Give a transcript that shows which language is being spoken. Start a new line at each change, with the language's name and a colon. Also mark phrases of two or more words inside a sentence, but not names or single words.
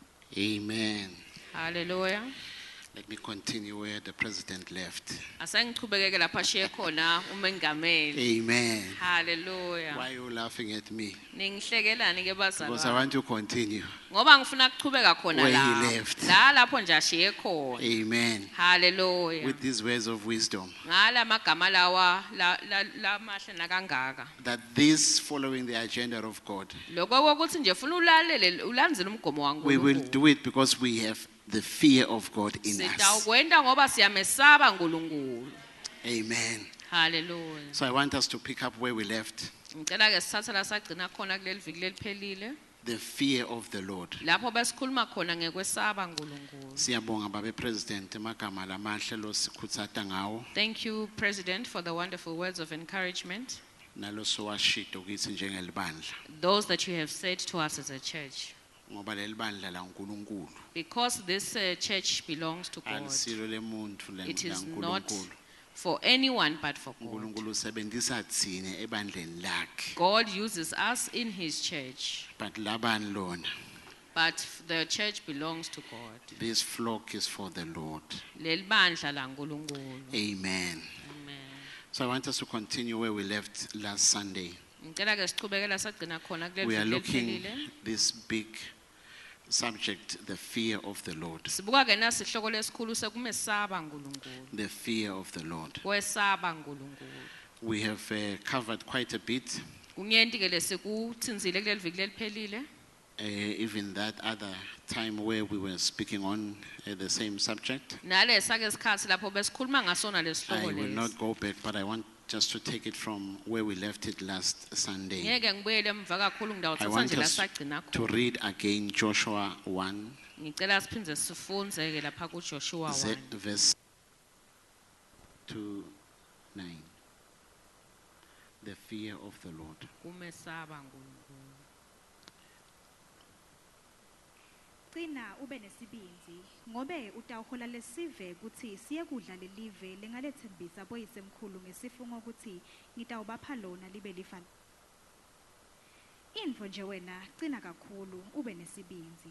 English: Amen. Hallelujah. Let me continue where the president left.
Swati: Asengiqhubekeke lapha ashiye khona umengameli.
English: Amen. Hallelujah. Why are you laughing at me?
Swati: Ningihlekelani ke
English: Because I
Swati: bazalwane?
English: want to continue.
Swati: Ngoba ngifuna ukuqhubeka khona
English: Where he
Swati: la.
English: left.
Swati: La lapho nje ashiye khona.
English: Amen. Hallelujah. With these words of wisdom.
Swati: Ngala magama lawa la mahle nakangaka.
English: That this, following the agenda of God,
Swati: Lokho ukuthi nje ufuna ulalele ulandzele umgomo waNkulunkulu.
English: we will do it because we have the fear of God in us.
Swati: Sitawukwenda ngoba siyamesaba uNkulunkulu.
English: Amen. Hallelujah. So I want us to pick up where we left.
Swati: Ngicela ke sithathe la sagcina khona kuleli viki leliphelile.
English: The fear of the Lord.
Swati: Lapho besikhuluma khona ngekwesaba uNkulunkulu. Siyabonga babe president emagama lamahle lo sikhutsata ngawo
English: Thank you, President, for the wonderful words of encouragement.
Swati: nalo sowashito kithi njengelibandla
English: Those that you have said to us as a church.
Swati: ngoba lelibandla la uNkulunkulu
English: Because this church belongs to God.
Swati: alisilo lemuntu la
English: It is not
Swati: uNkulunkulu.
English: for anyone but for God.
Swati: uNkulunkulu usebenzisa thine ebandleni lakhe
English: God uses us in His church.
Swati: but labani lona
English: But the church belongs to God. this flock is for the Lord.
Swati: Leli bandla la uNkulunkulu.
English: Amen. Amen. So I want us to continue where we left last Sunday.
Swati: Ngicela ke siqhubekela sagcina khona kuleli
English: We are
Swati: viki
English: looking
Swati: leliphelile.
English: this big subject, the fear of the Lord.
Swati: Sibuka ke nasi isihloko lesikhulu sekumesaba uNkulunkulu.
English: The fear of the Lord.
Swati: Kwesaba uNkulunkulu.
English: We have covered quite a bit.
Swati: Kunyenti ke lesikutsinzile kuleli viki leliphelile.
English: Even that other time where we were speaking on the same subject.
Swati: Nalesa ke isikhathi lapho besikhuluma ngasona
English: I
Swati: lesihloko
English: will
Swati: lesi.
English: not go back, but I want just to take it from where we left it last Sunday.
Swati: Ngeke ngibuyele emva kakhulu
English: I
Swati: ngidawuthatha
English: want
Swati: nje la
English: us
Swati: sagcina
English: to
Swati: khona.
English: read again Joshua 1,
Swati: Ngicela siphindze sifunze ke lapha kuJoshua 1.
English: verse 2, 9. The fear of the Lord.
Swati: Kumesaba uNkulunkulu. Qina ube nesibinzi ngobe utawuhola lesive kuthi siye kudla lelive lengalethembisa boyisemkhulu ngesifungo ukuthi ngitawubapha lona libe lifa. Info nje wena qina kakhulu ube nesibinzi.